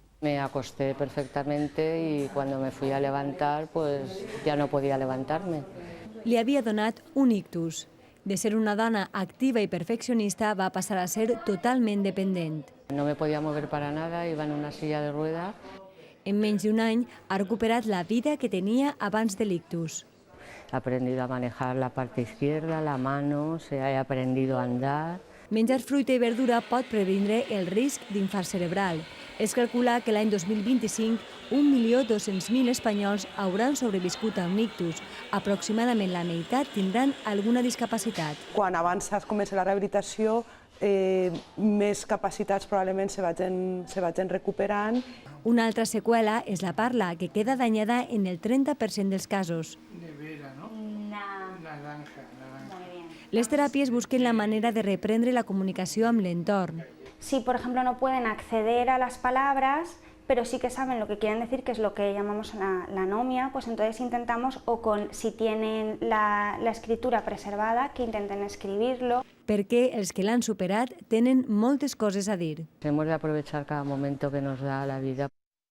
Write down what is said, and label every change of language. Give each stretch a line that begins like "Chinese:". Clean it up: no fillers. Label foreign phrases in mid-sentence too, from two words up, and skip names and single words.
Spanish: Me acosté perfectamente y cuando me fui a levantar, pues ya no podía levantarme.
Catalan: Li havia donat un ictus. De ser una dona activa i perfeccionista va passar a ser totalment dependent.
Spanish: No me podía mover para nada, iba en una silla de ruedas.
Catalan: En menys d'un any ha recuperat la vida que tenia abans de l'ictus.
Spanish: He aprendido a manejar la parte izquierda, la mano, he aprendido a andar.
Catalan: Menjar fruita i verdura pot previndre el risc d'infart cerebral. Es calcula que l'any 2025 1.200.000 espanyols hauran sobreviscut a un ictus. Aproximadament la meitat tindran alguna discapacitat. Quan abans es comença la rehabilitació, més capacitats probablement se vagin recuperant. Una altra seqüela és la parla, que queda danyada en el 30% dels casos.
Spanish: Nevera, ¿no? Naranja.
Catalan: Les terapies busquen la manera de reprendre la comunicació amb l'entorn.
Spanish: Si, por ejemplo, no pueden acceder a las palabras, pero sí que saben lo que quieren decir, que es lo que llamamos la anomia, pues entonces intentamos, si tienen la escritura preservada, que intenten escribirlo.
Catalan: Perquè els que l'han superat tenen moltes coses a dir.
Spanish: Hemos de aprovechar cada momento que nos da la vida.